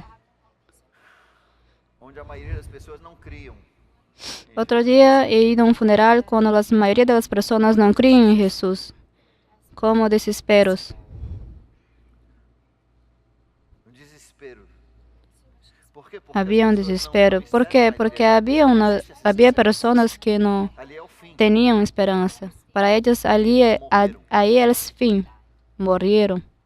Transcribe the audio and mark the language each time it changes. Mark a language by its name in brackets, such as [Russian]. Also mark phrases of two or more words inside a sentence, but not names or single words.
[Portuguese] Onde a maioria das pessoas não criam. [Spanish] Otro día he ido a un funeral cuando la mayoría de las personas no creen en Jesús. Como desesperos. [Portuguese] Um desespero. quê? Porque Havia as um pessoas não desespero. têm Por quê? esperança, Porque ali havia pessoas que não é o fim. tinham esperança. Para eles, aí eles, fim, morreram.